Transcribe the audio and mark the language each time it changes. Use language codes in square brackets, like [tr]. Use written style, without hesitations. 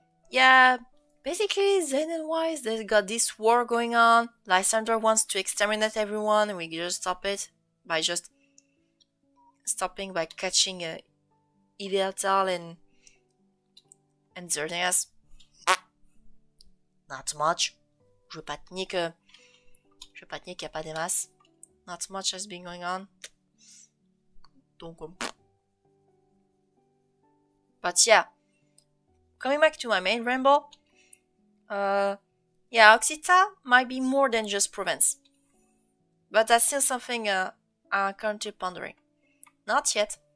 [en] Yeah, basically, Zen and Wise, they got this war going on. Lysander wants to exterminate everyone, and we just stop it by just stopping by catching Iveltal and Xerneas. Not much. [fr] Je veux pas te nier qu'il n'y a pas des masses. [en] Not much has been going on. Donc, but yeah, coming back to my main ramble, yeah, Occita might be more than just Provence. But that's still something I'm currently pondering. Not yet.